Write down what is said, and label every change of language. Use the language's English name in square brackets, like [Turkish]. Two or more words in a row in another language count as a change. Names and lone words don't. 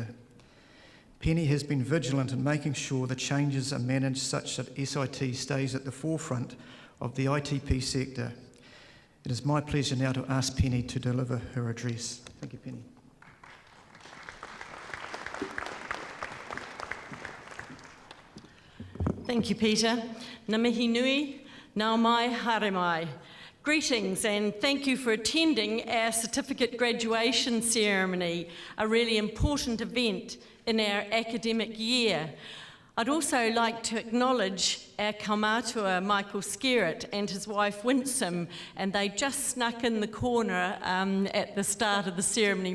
[English] Penny has been vigilant in making sure the changes are managed such that SIT stays at the forefront of the ITP sector. It is my pleasure now to ask Penny to deliver her address. Thank you, Penny. Thank you, Peter. [Māori] Ngā mihi nui, nā mai, haere mai. [English] Greetings and thank you for attending our certificate graduation ceremony, a really important event in our academic year. I'd also like to acknowledge our kaumātua, Michael Skerritt, and his wife Winsome, and they just snuck in the corner at the start of the ceremony.